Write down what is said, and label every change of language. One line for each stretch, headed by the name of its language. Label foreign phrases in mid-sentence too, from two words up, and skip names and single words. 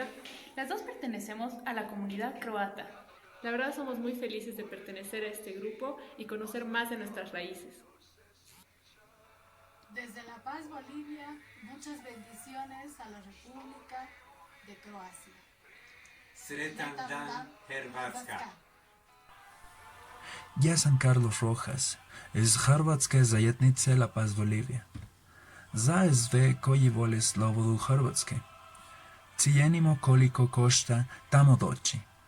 Spanish: Las dos pertenecemos a la comunidad croata. La verdad somos muy felices de pertenecer a este grupo y conocer más de nuestras raíces. Desde La Paz, Bolivia, muchas bendiciones a la República de Croacia.
Croatian: Sretan dan Hrvatska. Я sam Carlos Rojas, iz Hrvatske zajednice La Paz, Bolivia. Za sve koji vole slobodu Hrvatske. Cijenimo koliko košta tamo doći.